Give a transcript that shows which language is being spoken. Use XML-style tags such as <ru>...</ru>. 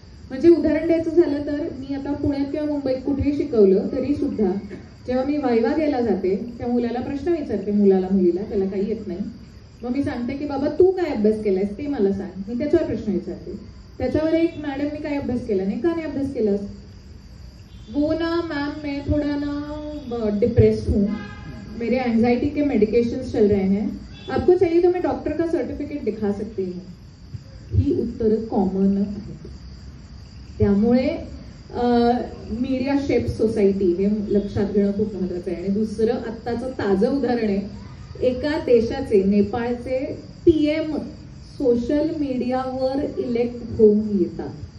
<mr>म्हणजे उदाहरण द्यायचं झालं तर मी आता पुण्यात किंवा मुंबईत कुठेही शिकवलं तरी सुद्धा जेव्हा मी वायवा द्यायला जाते त्या मुलाला प्रश्न विचारते, मुलाला मुलीला, त्याला काही येत नाही. मग मी सांगते की बाबा तू काय अभ्यास केलायस ते मला सांग. मी त्याच्यावर प्रश्न विचारते. त्याच्यावर एक मॅडम मी काय अभ्यास केला नाही, का नाही अभ्यास केलास?</mr> <hi>वो ना मैम मैं थोड़ा ना डिप्रेस्ड हूँ, मेरे एंजाइटी के मेडिकेशंस चल रहे हैं, आपको चाहिए तो मैं डॉक्टर का सर्टिफिकेट दिखा सकती हूँ.</hi> <mr>ही उत्तरं कॉमन आहेत. त्यामुळे मीडिया शेप सोसायटी हे लक्षात घेणं खूप महत्वाचं आहे. आणि दुसरं आत्ताचं ताजं उदाहरण आहे, एका देशाचे, नेपाळचे PM सोशल मीडियावर इलेक्ट होऊन येतात.</mr>